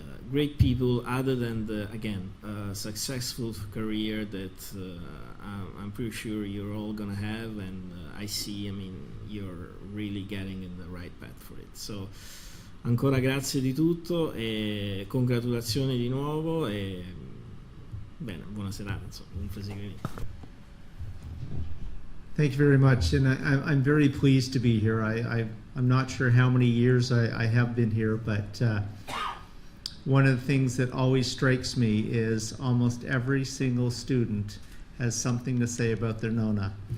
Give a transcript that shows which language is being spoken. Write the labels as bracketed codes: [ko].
[en] great people, other than the, again, successful career that I'm pretty sure you're all gonna have, and I mean, you're really getting in the right path for it. [it] So, ancora grazie di tutto e congratulazioni di nuovo e bene, buona serata, insomma, buon proseguimento. [en] Thank you very much, and I'm very pleased to be here. I'm not sure how many years I have been here, but one of the things that always strikes me is almost every single student has something to say about their Nona.